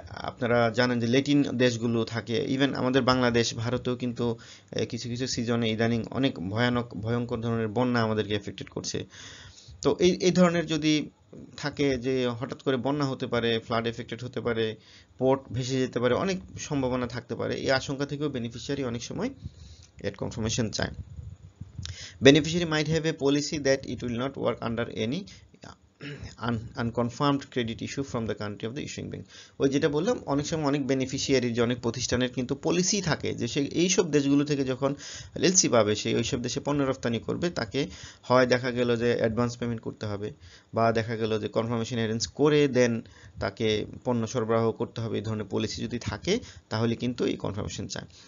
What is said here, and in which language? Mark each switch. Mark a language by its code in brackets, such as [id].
[bn] আপনারা জানেন যে ল্যাটিন দেশগুলো থাকে, ইভেন আমাদের বাংলাদেশ, ভারতেও কিন্তু কিছু কিছু সিজনে ইদানিং অনেক ভয়ঙ্কর ধরনের বন্যা আমাদেরকে এফেক্টেড করছে। তো এই ধরনের যদি থাকে যে হঠাৎ করে বন্যা হতে পারে, ফ্লাড এফেক্টেড হতে পারে, পোর্ট ভেসে যেতে পারে, অনেক সম্ভাবনা থাকতে পারে, এই আশঙ্কা থেকেও বেনিফিশিয়ারি অনেক সময় এড কনফার্মেশন চায়। [en] Beneficiary might have a policy that it will not work under any unconfirmed credit issue from the country of the issuing bank. [bn] ওই যেটা বললাম, অনেক সময় অনেক বেনিফিশিয়ারির যে অনেক প্রতিষ্ঠানের কিন্তু পলিসি থাকে যে সে এইসব দেশগুলো থেকে যখন এলসি পাবে, সে ওইসব দেশে পণ্য রপ্তানি করবে, তাকে হয় দেখা গেল যে অ্যাডভান্স পেমেন্ট করতে হবে, বা দেখা গেল যে কনফার্মেশন অ্যারেঞ্জ করে দেন তাকে পণ্য সরবরাহ করতে হবে। এই ধরনের পলিসি যদি থাকে তাহলে কিন্তু এই কনফার্মেশন চায়।